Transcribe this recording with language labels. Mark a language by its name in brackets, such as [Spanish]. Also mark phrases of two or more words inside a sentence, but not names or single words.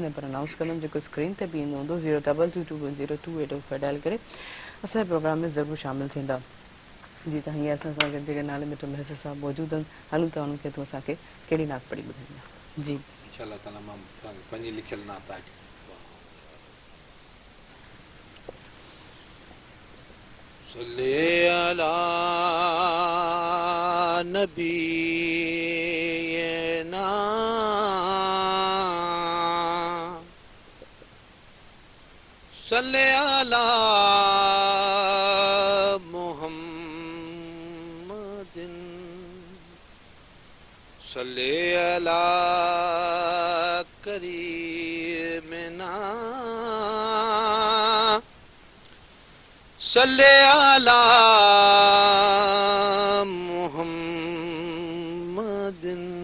[Sindhi] हिन पर अनाउंस कंदुमि जेको स्क्रीन ते बि ईंदो हूंदो 022210285 डायल करे असांजे प्रोग्राम में ज़रूरु शामिलु थींदा. जी त हीअं असां सां गॾु जेके नाले मिट महसूस साहब मौजूदु आहिनि, हलूं था उन्हनि खे तूं असांखे कहिड़ी नात पढ़ी ॿुधाईंदा. जी [Arabic] إن شاء الله تعالى [Sindhi] मां तव्हांखे पंहिंजी लिखियल नात आहे. [Arabic] صل على نبينا صل على محمد صل على كريمنا صل على محمد.